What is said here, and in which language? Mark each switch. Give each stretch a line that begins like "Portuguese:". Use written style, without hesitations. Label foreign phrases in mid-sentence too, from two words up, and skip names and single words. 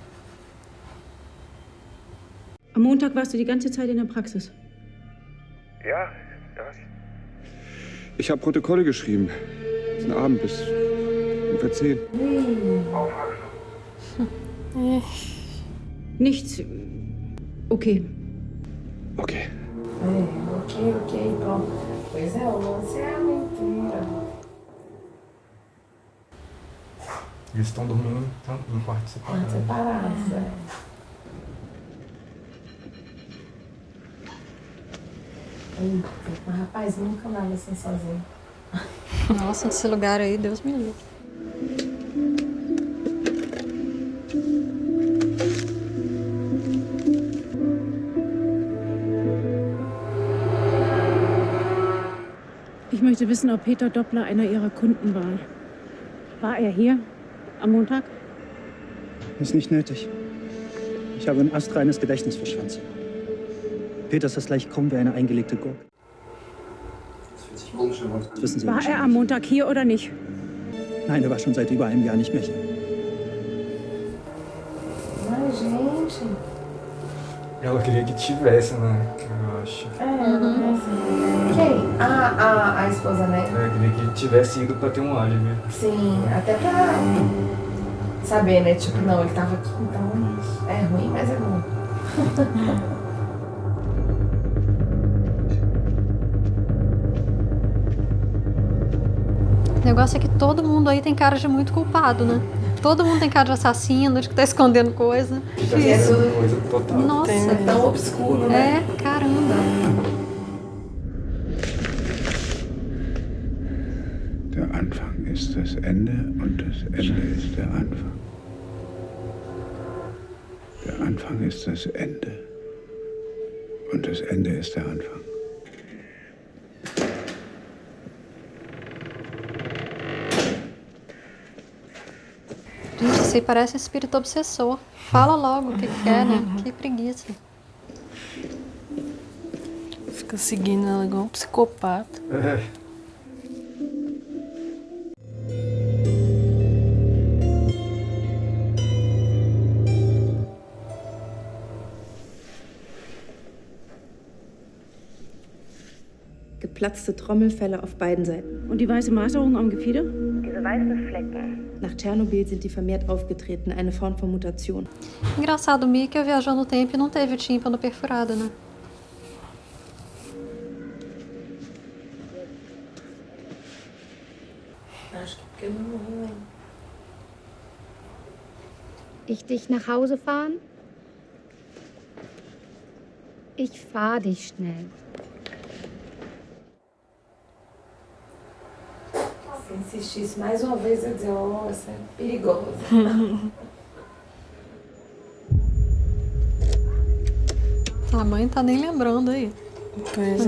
German: Am Montag warst du die ganze Zeit in der Praxis. Ja, Ich habe Protokolle geschrieben. Diesen Abend bis ungefähr 10. Nichts. Okay. Okay.
Portuguese: Ok, pronto. Pois é, o lance é a mentira. Eles estão dormindo em quartos separados. Separados, é. Eita, mas rapaz, nunca andava assim sozinho. Nossa, esse lugar aí, Deus me livre.
German: Ich möchte wissen, ob Peter Doppler einer Ihrer Kunden war. War er hier am Montag? Ist nicht nötig. Ich habe ein astreines Gedächtnis für Schwanz. Peter ist das gleich krumm wie eine eingelegte Gurke. Das wissen Sie War er wahrscheinlich. am Montag hier oder nicht? Nein, er war schon seit über einem Jahr nicht mehr hier.
Portuguese: Mas, gente. Ela queria que tivesse, né? Eu acho. Quem? A esposa, né? Ela queria que tivesse ido pra ter um álibi. Sim, até pra saber, né? Tipo, não, ele tava aqui, então é ruim, mas é bom. O negócio é que todo mundo aí tem cara de muito culpado, né? Todo mundo tem cara de assassino, de que tá escondendo coisa. Que tá fazendo coisa total. Nossa, É tão obscuro, né? é, caramba.
German: Der Anfang ist das Ende und das Ende ist der Anfang. Der Anfang ist das Ende und das Ende ist der Anfang.
Portuguese: Gente, isso aí parece espírito obsessor. Fala logo o que quer, né? Que preguiça. Fica seguindo ela igual um psicopata. É.
German: Geplatzte Trommelfälle auf beiden Seiten. Und die weiße Maserung am Gefieder? Diese weißen Flecken. Nach Tschernobyl sind die vermehrt aufgetreten, eine Form von Mutation.
Portuguese: Engraçado, o Mikkel viajou no tempo e não teve o tímpano perfurado, né? Acho que porque eu não morri,
German: Ich dich nach Hause fahren? Ich fahr dich schnell.
Portuguese: Se insistisse mais uma vez, eu ia dizer, oh, isso é perigoso. A mãe tá nem lembrando aí. Pois